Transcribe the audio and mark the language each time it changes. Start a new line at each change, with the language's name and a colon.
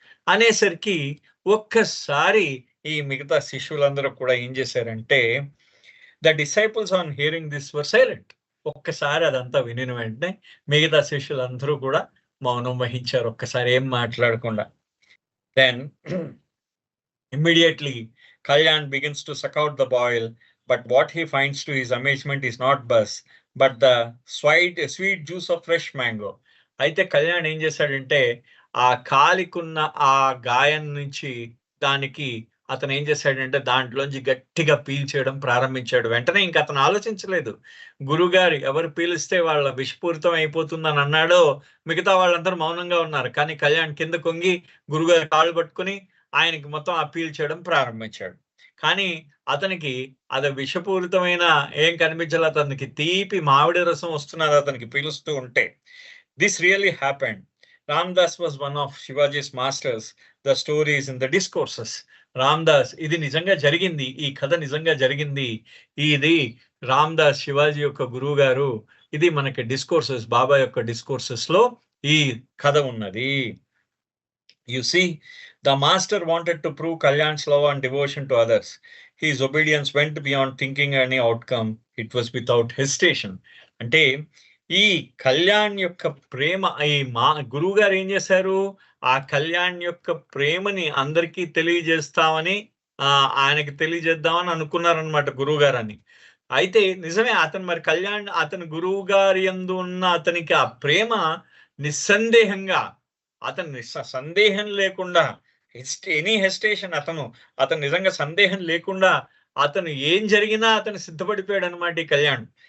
Telugu: అనేసరికి ఒక్కసారి ఈ మిగతా శిష్యులందరూ కూడా ఏం చేశారంటే,
English: The disciples on hearing this were silent.
Telugu: ఒక్కసారి అదంతా వినిన వెంటనే మిగతా శిష్యులందరూ కూడా మౌనం వహించారు, ఒక్కసారి ఏం మాట్లాడకుండా.
English: Then immediately Kalyan begins to suck out the boil, but what he finds to his amazement is not buzz, but the sweet juice of fresh mango.
Telugu: అయితే కళ్యాణ్ ఏం చేశాడంటే ఆ కాలికున్న ఆ గాయం నుంచి దానికి అతను ఏం చేశాడంటే దాంట్లోంచి గట్టిగా పీల్చేయడం ప్రారంభించాడు. వెంటనే ఇంకా అతను ఆలోచించలేదు. గురుగారు ఎవరు పీలిస్తే వాళ్ళ విషపూరితం అయిపోతుందని అన్నాడో మిగతా వాళ్ళందరూ మౌనంగా ఉన్నారు. కానీ కళ్యాణ్ కింద కొంగి గురుగారు కాళ్ళు పట్టుకుని ఆయనకి మొత్తం అప్పీల్ చేయడం ప్రారంభించాడు. కానీ అతనికి అది విషపూరితమైన ఏం కనిపించాలి, అతనికి తీపి మామిడి రసం వస్తున్నది అతనికి పీలుస్తూ ఉంటే.
English: This really happened. Ramdas was one of Shivaji's masters. The stories in the discourses.
Telugu: Ramdas, ఇది నిజంగా జరిగింది, ఈ కథ నిజంగా జరిగింది. ఇది రామ్దాస్ శివాజీ యొక్క గురువు గారు. ఇది మనకి డిస్కోర్సెస్, బాబా యొక్క డిస్కోర్సెస్ లో ఈ కథ ఉన్నది.
English: You see, the master wanted to prove Kalyan's love and devotion to others. His obedience went beyond thinking any outcome. It was without hesitation.
Telugu: అంటే ఈ కళ్యాణ్ యొక్క ప్రేమ, ఈ గురువు గారు ఏం చేశారు, ఆ కళ్యాణ్ యొక్క ప్రేమని అందరికీ తెలియజేస్తామని ఆయనకి తెలియజేద్దామని అనుకున్నారనమాట గురువు గారని. అయితే నిజమే, అతను మరి కళ్యాణ్ అతని గురువు గారి యందు ఉన్న అతనికి ఆ ప్రేమ నిస్సందేహంగా, అతను సందేహం లేకుండా,
English: any hesitation,
Telugu: అతను నిజంగా సందేహం లేకుండా అతను ఏం జరిగినా అతను సిద్ధపడిపోయాడు అనమాట ఈ కళ్యాణ్.